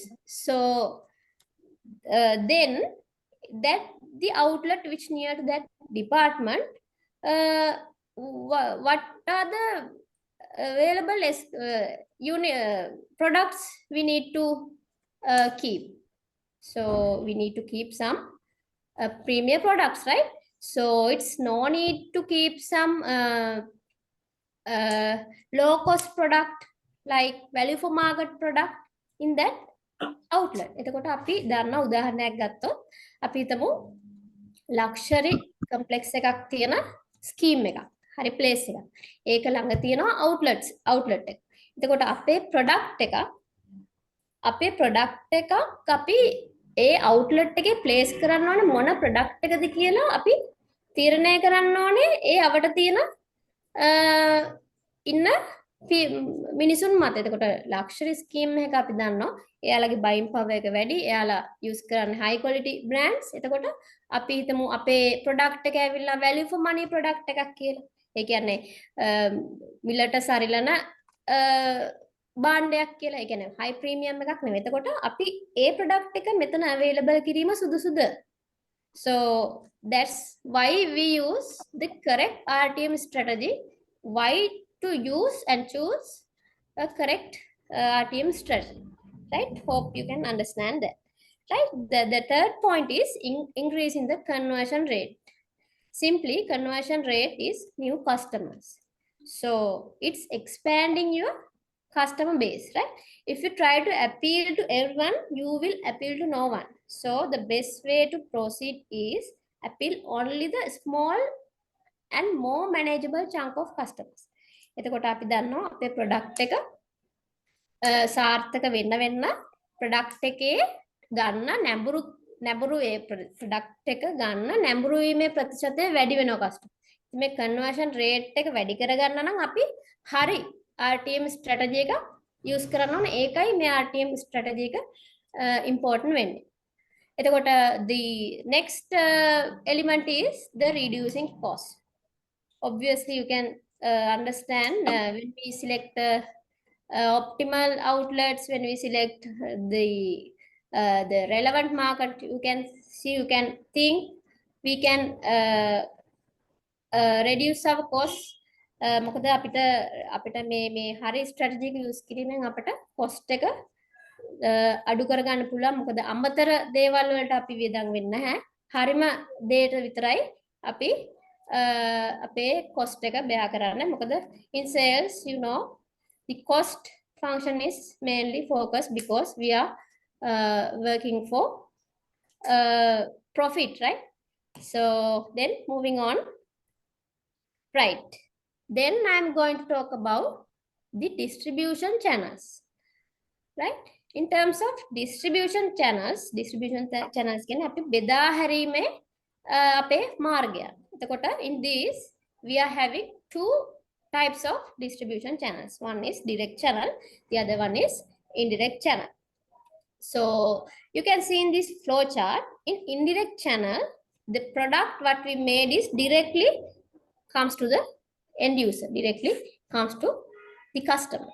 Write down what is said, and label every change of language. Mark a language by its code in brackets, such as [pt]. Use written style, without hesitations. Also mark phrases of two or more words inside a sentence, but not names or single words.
[en] So then that the outlet which near to that department, what are the available as products we need to keep. So we need to keep some premium products, right? So it's no need to keep some low cost product like value for market product in that outlet. [si] එතකොට අපි දන්න උදාහරණයක් ගත්තොත් අපි හිතමු [en] luxury complex [si] එකක් තියෙන scheme එකක්. හරි place එකක්. ඒක ළඟ තියෙනවා outlet එක. එතකොට අපේ product අපි ඒ outlet එකේ place කරන්න ඕනේ මොන product එකද කියලා අපි තීරණය කරන්න ඕනේ ඒ අවට තියෙන ඉන්න මිනිසුන් මත. එතකොට luxury scheme එක අපි දන්නවා එයාලගේ [en] buying power [si] එක වැඩි, එයාලා use කරන්නේ [en] high quality brands. [si] එතකොට අපි හිතමු අපේ product එක ඇවිල්ලා [en] value for money product [si] එකක් කියලා. ඒ කියන්නේ මිලට සරිලන භාණ්ඩයක් කියලා. ඒ කියන්නේ [en] high premium [si] එකක් නෙවෙයි. එතකොට අපි ඒ product එක මෙතන available කිරීම සුදුසුද? [en] So that's why we use the correct RTM strategy. Why to use and choose a correct RTM strategy, right? Hope you can understand that, right? The third point is increasing the conversion rate. Simply, conversion rate is new customers. So it's expanding your customer base, right? If you try to appeal to everyone, you will appeal to no one. So the best way to proceed is appeal only the small and more manageable chunk of customers. [si] එතකොට අපි දන්නවා අපේ product එක සාර්ථක වෙන්න product එකේ ගන්න නැඹුරු ඒ product එක ගන්න නැඹුරු වීමේ ප්‍රතිශතය වැඩි වෙනවා customer. මේ [en] conversion rate [si] එක වැඩි කරගන්න නම් අපි හරි [en] RTM strategy [si] එක use කරන්න ඕනේ. ඒකයි මේ [en] RTM strategy [si] එක important වෙන්නේ. [en] එතකොට the next element is the reducing cost. Obviously you can understand when we select optimal outlets, when we select the relevant market, you can see, you can think we can reduce our cost. [si] මොකද අපිට මේ හරි strategy එක use කිරීමෙන් අපිට cost එක අඩු කරගන්න පුළුවන්. මොකද අමතර දේවල් වලට අපි වියදම් වෙන්නේ නැහැ. හරිම දේට විතරයි අපි අපේ cost එක bear කරන්නේ. [en] මොකද in sales, you know, the cost function is mainly focused because we are working for profit, right? So then moving on, right? Then I'm going to talk about the distribution channels, right? In terms of distribution channels [si] කියන්නේ අපි බෙදා හැරීමේ අපේ මාර්ගය. [en] එතකොට in this we are having two types of distribution channels. One is direct channel, the other one is indirect channel. So you can see in this flow chart, in indirect channel, the product what we made is directly comes to the end user, directly comes to the customer.